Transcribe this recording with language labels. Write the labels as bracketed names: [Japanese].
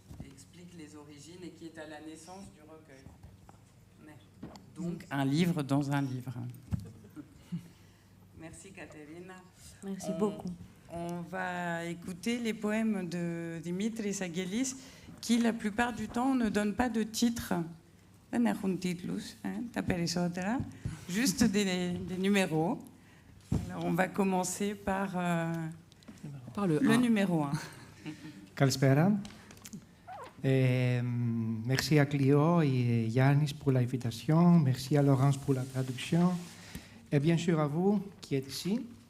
[French] Qui explique les origines et qui est à la naissance du recueil. Donc, un livre dans un livre. Merci, Caterina. Merci beaucoup. On va écouter les poèmes de Dimitris Angelis, qui, la plupart du temps, ne donnent pas de titre. [Greek] Δεν έχουν τίτλους, τα περισσότερα. [French] Juste des numéros. Alors, on va commencer par le numéro 1. [Greek] Καλησπέρα. [French] Merci à Clio et Yannis pour l'invitation. Merci à Laurence pour la traduction. Et bien sûr à vous qui êtes ici.